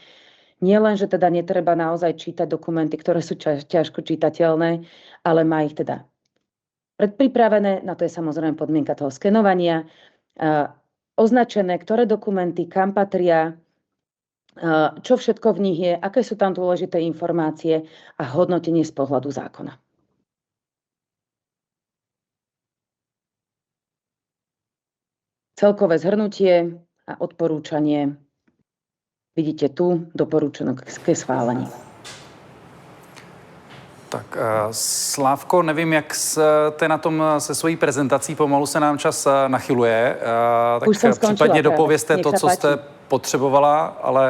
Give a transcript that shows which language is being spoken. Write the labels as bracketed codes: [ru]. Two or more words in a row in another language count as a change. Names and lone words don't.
[sk] Nie len, že teda netreba naozaj čítať dokumenty, ktoré sú ťažko čitateľné, ale má ich teda predpripravené, na to je samozrejme podmienka toho skenovania, označené, ktoré dokumenty, kam patria, čo všetko v nich je, aké sú tam dôležité informácie a hodnotenie z pohľadu zákona. Celkové zhrnutie a odporúčanie vidíte tu, [cs] doporučeno ke schválení. Tak Slávko, nevím, jak jste na tom se svojí prezentací, pomalu se nám čas nachyluje. Tak případně dopovězte to, co jste potřebovala, ale...